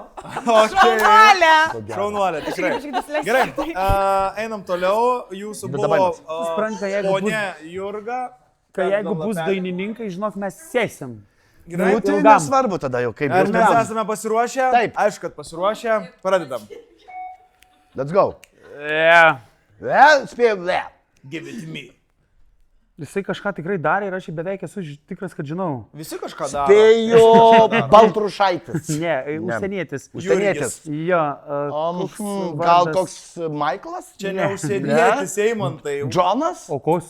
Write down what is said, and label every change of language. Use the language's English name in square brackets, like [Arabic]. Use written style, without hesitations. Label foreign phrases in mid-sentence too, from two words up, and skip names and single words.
[Lithuanian] Šaunuolė, tikrai. Gerai, einam toliau. Jūsų Bet buvo dabar Supranta, jeigu ponė Jurga. Kai jeigu bus dainininkai, žinok, mes sėsim. Gerai, Nu, tai ilgam. nesvarbu tada jau, kaip Ar bus. mes esame pasiruošę? Taip. Aišku, kad pasiruošę. Pradedam. [English] Let's go. Yeah. [Lithuanian] Spėjau. [English] Give it to me. [Lithuanian] Jisai kažką tikrai darė ir aš jį beveik esu tikras, kad žinau. Visi kažką daro. Spėjo Baltrušaitis. Ne, užsienietis. Užsienietis. Jo. Gal koks Michaelas? Čia ne užsienietis, Eimantai. Džonas? O koks?